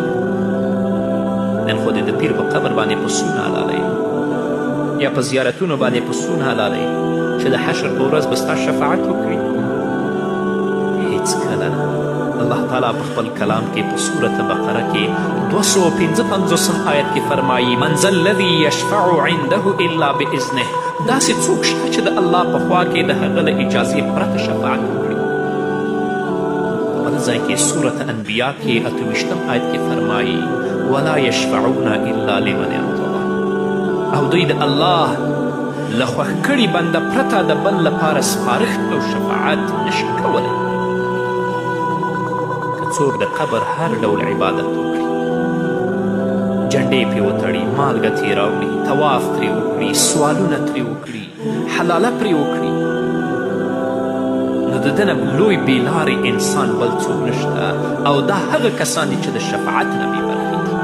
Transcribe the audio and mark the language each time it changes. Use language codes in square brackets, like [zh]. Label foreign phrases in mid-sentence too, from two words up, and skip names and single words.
[ps] نن خو د پیر په قبر باندې پسونه حلالوي یا په زیارتونو باندې پسونه حلالوي چې د حشر په ورځ به ستا شفاعت وکړي. هیڅکله نه. الله تعالی په خپل کلام کې په سورت بقره کې 255 آیت کې فرمایي [ar] من ذا الذي یشفع عنده الا باذنه. [ps] داسې څوک شته چې د الله په خوا کې د هغه له اجازې پرته شفاعت وکړي. په بل ځای کې سورت انبیا کې 28 آیت کې فرمایي [ar] ولا یشفعون الا لمن ارتضى. [ps] او دوی د الله له خوښ کړي بنده پرته د بل لپاره سپارښت او شفاعت نشي کولی. که څوک د قبر هر ډول عبادت وکړي جنډې پرې وتړي مالګه ترې راوړي طواف ترې وکړي سوالونه ترې وکړي حلاله پرې وکړي نو د ده نه لوی بېلارې انسان بل څوک نشته او دا هغه کسان دي چې د شفاعت نه بې برخې دي.